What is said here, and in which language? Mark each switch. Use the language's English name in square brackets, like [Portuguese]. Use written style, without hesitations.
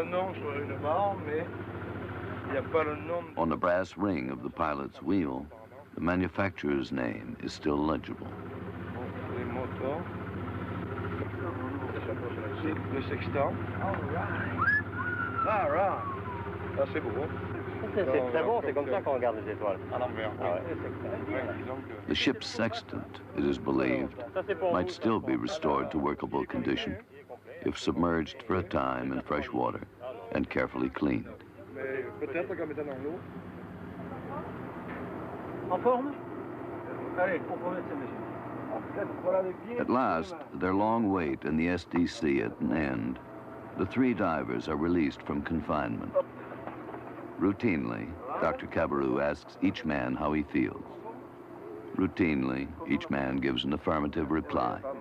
[French] le nom sur une barre, mais il n'y a pas le nom. [English] On the brass ring of the pilot's wheel, the manufacturer's name is still legible. [French] Les moteurs. Le sextant. [English] All right. [French] Ça, c'est beau. C'est très bon, c'est comme ça qu'on regarde les étoiles. À l'envers. Ah ouais. [English] The ship's sextant, it is believed, might still be restored to workable condition if submerged for a time in fresh water and carefully cleaned. [French] Mais peut-être qu'en mettant dans l'eau. En forme? Allez, on peut mettre ces machines. [English] At last, their long wait in the SDC at an end, the three divers are released from confinement. Routinely, Dr. Cabarrou asks each man how he feels. Routinely, each man gives an affirmative reply.